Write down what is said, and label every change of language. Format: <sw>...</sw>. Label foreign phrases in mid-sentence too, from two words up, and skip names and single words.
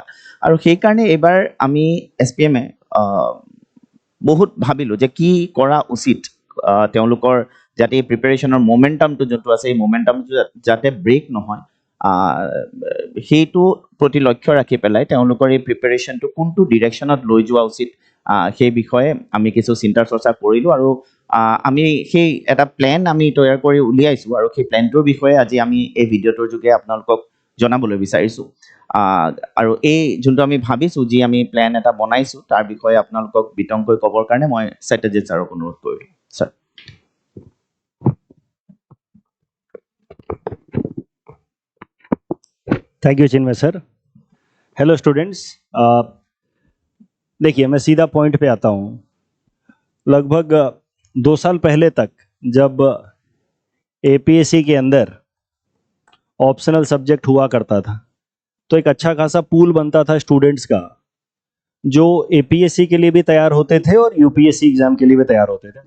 <as>আৰু সেইকাৰণে এইবাৰ আমি SPM-এ বহুত ভাবিলোঁ যে কি কৰা উচিত, তেওঁলোকৰ যাতে এই প্ৰিপেৰেশ্যনৰ মমেণ্টামটো যোনটো আছে এই মমেণ্টামটো যাতে ব্ৰেক নহয়, সেইটো প্ৰতি লক্ষ্য ৰাখি পেলাই তেওঁলোকৰ এই প্ৰিপেৰেশ্যনটো কোনটো ডিৰেকশ্যনত লৈ যোৱা উচিত সেই বিষয়ে আমি কিছু চিন্তা চৰ্চা কৰিলোঁ আৰু আমি সেই এটা প্লেন আমি তৈয়াৰ কৰি উলিয়াইছোঁ আৰু সেই প্লেনটোৰ বিষয়ে আজি আমি এই ভিডিঅ'টোৰ যোগে আপোনালোকক জনাবলৈ বিচাৰিছোঁ। আৰু এই যোনটো আমি ভাবিছোঁ যি আমি প্লেন এটা বনাইছোঁ তাৰ বিষয়ে আপোনালোকক বিতংকৈ ক'বৰ কাৰণে মই সত্যজিৎ ছাৰক অনুৰোধ কৰিলোঁ। ছাৰ।</as> <en>thank you Chinmoy sir. hello students,</en> <hi>देखिए मैं सीधा पॉइंट पे आता हूँ। लगभग 2 साल पहले तक जब APSC के अंदर</hi> <en>optional subject</en> <hi>हुआ करता था तो एक अच्छा खासा पूल बनता था स्टूडेंट्स का, जो APSC के लिए भी तैयार होते थे और UPSC एग्जाम के लिए भी तैयार होते थे।</hi>